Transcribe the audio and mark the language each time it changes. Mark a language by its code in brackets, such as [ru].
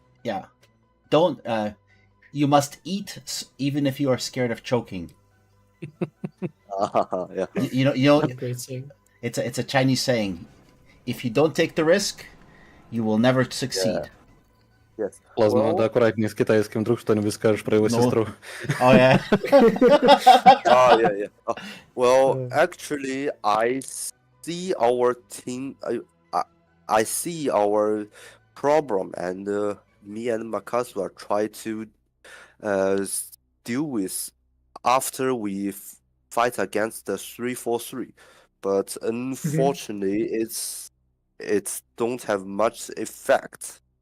[en] Yeah. Don't. You must eat even if you are scared of choking. Yeah. You know. Great saying. It's a Chinese saying. If you don't take the risk, you will never succeed. Yes. [ru] Плазма, [en] Well, [ru] надо аккуратнее с китайским, вдруг что-нибудь скажешь про его Ну. сестру. [en] Oh yeah. yeah. Well, actually, I see our team. I see our problem, and me and Makasu are try to deal with after we fight against the 3-4-3, but unfortunately, it's don't have much effect.